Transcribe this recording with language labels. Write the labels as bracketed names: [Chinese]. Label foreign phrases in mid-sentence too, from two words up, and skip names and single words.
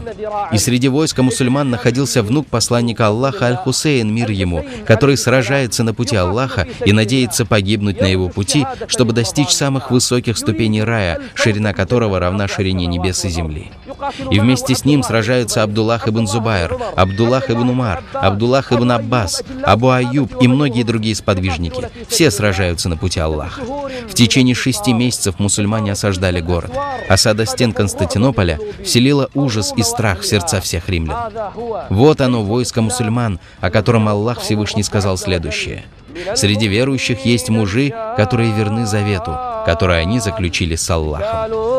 [Russian] И среди войска мусульман находился внук посланника Аллаха Аль-Хусейн, мир ему, который сражается на пути Аллаха и надеется погибнуть на его пути, чтобы достичь самых высоких ступеней рая, ширина которого равна ширине небес и земли. И вместе с ним сражаются Абдуллах ибн Зубайр, Абдуллах ибн Умар, Абдуллах ибн Аббас, Абу Аюб и многие другие сподвижники. Все сражаются на пути Аллаха. В течение 6 месяцев мусульмане осаждали город. Осада стен Константинополя вселила ужас и страх в сердца всех римлян. Вот оно, войско мусульман, о котором Аллах Всевышний сказал следующее: «Среди верующих есть мужи, которые верны завету, который они заключили с Аллахом».